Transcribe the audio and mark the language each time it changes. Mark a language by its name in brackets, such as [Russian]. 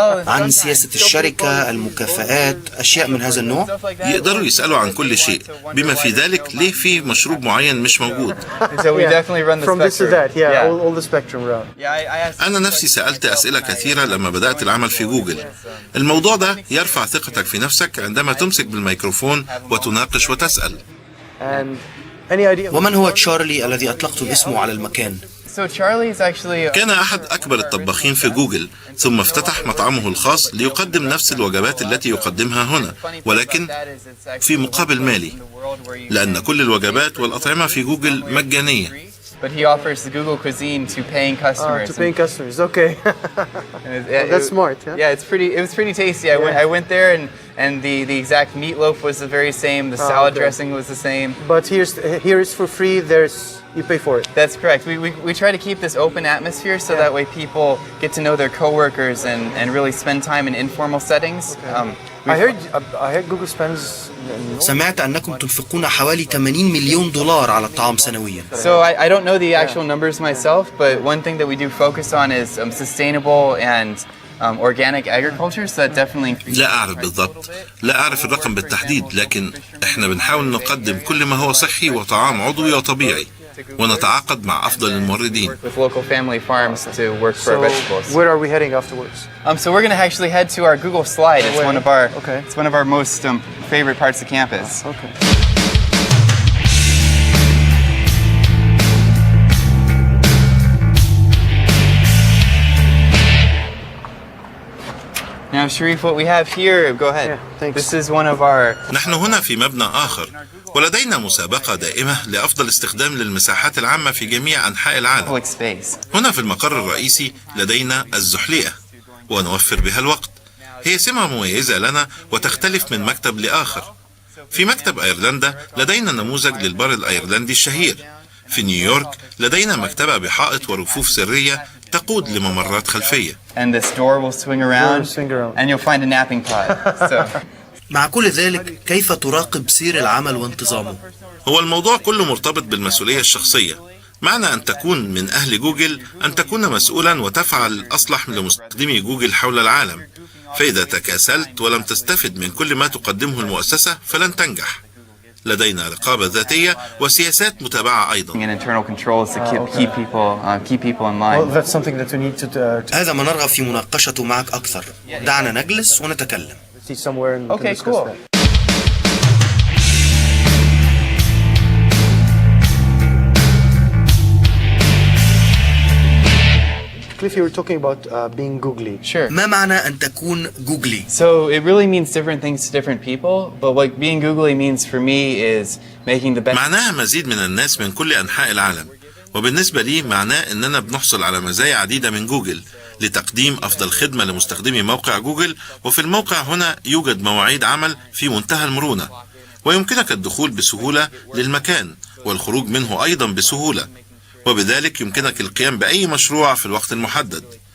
[Arabic] عن سياسة الشركة، المكافآت، أشياء من هذا النوع؟ يقدروا يسألوا عن كل شيء، بما في ذلك ليه في مشروب معين مش موجود. [English] from this to that, all the spectrum around. [Arabic] أنا نفسي سألت أسئلة كثيرة لما بدأت العمل في جوجل. الموضوع ده يرفع ثقتك في نفسك عندما تمسك بالميكروفون وتناقش وتسأل. [English] And any idea? [Arabic] ومن هو تشارلي الذي أطلقتم اسمه على المكان؟ [English] So Charlie's actually. [Arabic] كان أحد أكبر الطباخين في جوجل، ثم افتتح مطعمه الخاص ليقدم نفس الوجبات التي يقدمها هنا، ولكن في مقابل مالي، لأن كل الوجبات والأطعمة في جوجل مجانية. [English] But he offers the Google cuisine to paying customers. To paying customers. Okay. That's smart. Huh? Yeah, it was pretty tasty. I went there and the exact meatloaf was the very same. The salad dressing was the same. But here is for free. You pay for it. That's correct. We try to keep this open atmosphere so that way people get to know their coworkers and really spend time in informal settings. I heard Google spends. [Arabic] سمعت أنكم تنفقون حوالي 80 مليون دولار على الطعام سنويا. [English] So I don't know the actual numbers myself, but one thing that we do focus on is sustainable and organic agriculture, so that definitely. [Arabic] لا أعرف بالضبط، لا أعرف الرقم بالتحديد، لكن إحنا بنحاول نقدم كل ما هو صحي وطعام عضوي وطبيعي، ونتعاقد مع أفضل الموردين. [English] With local family farms to work for our vegetables. Where are we heading afterwards? So we're going to actually head to our Google slide. It's one of our most favorite parts of campus. Okay. Now, Sharif, what we have here, go ahead. Yeah, thanks. This is one of our. [Arabic] نحن هنا في مبنى آخر، ولدينا مسابقة دائمة لأفضل استخدام للمساحات العامة في جميع أنحاء العالم. [English] Public space. [Arabic] هنا في المقر الرئيسي لدينا الزحليقة، ونوفر بها الوقت. هي سمة مميزة لنا وتختلف من مكتب لآخر. في مكتب أيرلندا لدينا نموذج للبار الأيرلندي الشهير. في نيويورك لدينا مكتبة بحائط ورفوف سرية تقود لممرات خلفية. [English] And this door will swing around, and you'll find a napping pod. So. [Arabic] مع كل ذلك كيف تراقب سير العمل وانتظامه؟ هو الموضوع كله مرتبط بالمسؤولية الشخصية. معنى أن تكون من أهل جوجل أن تكون مسؤولا وتفعل الأصلح لمستخدمي جوجل حول العالم. فإذا تكاسلت ولم تستفد من كل ما تقدمه المؤسسة فلن تنجح. لدينا رقابة ذاتية وسياسات متابعة أيضا. [English] And internal controls to keep people in line. Well, that's something that we need to. [Arabic] هذا ما نرغب في مناقشته معك أكثر. دعنا نجلس ونتكلم. [English] See somewhere and Okay, discuss cool. that. Cliff, you were talking about being googly. Sure. [Arabic] ما معنى أن تكون جوجلي؟ [English] So it really means different things to different people, but what being googly means for me is making the best. [Arabic] معناها مزيد من الناس من كل أنحاء العالم، وبالنسبة لي معناه أننا بنحصل على مزايا عديدة من جوجل لتقديم أفضل خدمة لمستخدمي موقع جوجل. وفي الموقع هنا يوجد مواعيد عمل في منتهى المرونة، ويمكنك الدخول بسهولة للمكان والخروج منه أيضا بسهولة، وبذلك يمكنك القيام بأي مشروع في الوقت المحدد.